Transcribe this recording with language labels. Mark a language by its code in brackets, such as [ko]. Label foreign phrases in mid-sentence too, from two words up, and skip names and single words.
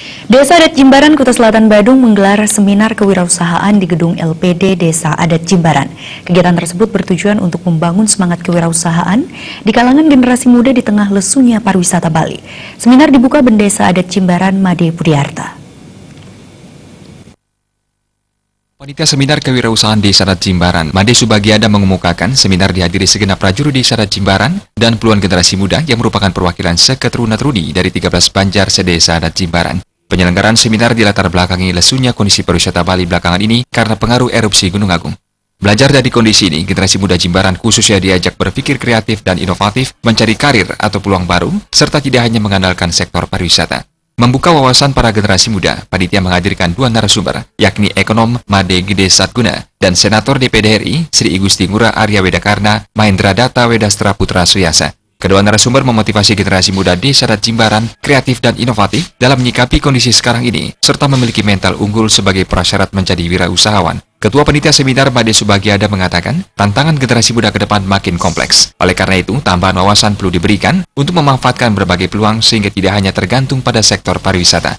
[id] Desa Adat Jimbaran, Kuta Selatan, Badung menggelar seminar kewirausahaan di gedung LPD Desa Adat Jimbaran. Kegiatan tersebut bertujuan untuk membangun semangat kewirausahaan di kalangan generasi muda di tengah lesunya pariwisata Bali. Seminar dibuka Bendesa Adat Jimbaran, Made Budiarta. Panitia Seminar Kewirausahaan Desa Adat Jimbaran, Made Subagiada mengemukakan seminar dihadiri segenap prajurit Desa Adat Jimbaran dan puluhan generasi muda yang merupakan perwakilan seketurunan-turuni dari 13 Banjar sedesa Adat Jimbaran. Penyelenggaraan seminar dilatar belakangi lesunya kondisi pariwisata Bali belakangan ini karena pengaruh erupsi Gunung Agung. Belajar dari kondisi ini, generasi muda Jimbaran khususnya diajak berpikir kreatif dan inovatif, mencari karir atau peluang baru, serta tidak hanya mengandalkan sektor pariwisata. Membuka wawasan para generasi muda, panitia menghadirkan dua narasumber, yakni ekonom Made Gede Satguna dan Senator DPD RI Sri Igusti Ngurah Arya Wedakarna Mahendra Data Wedastra Putra Suyasa. Kedua narasumber memotivasi generasi muda Desa Adat Jimbaran kreatif dan inovatif dalam menyikapi kondisi sekarang ini, serta memiliki mental unggul sebagai prasyarat menjadi wirausahawan. Ketua Panitia Seminar Made Subagiada mengatakan, tantangan generasi muda ke depan makin kompleks. Oleh karena itu, tambahan wawasan perlu diberikan untuk memanfaatkan berbagai peluang sehingga tidak hanya tergantung pada sektor pariwisata.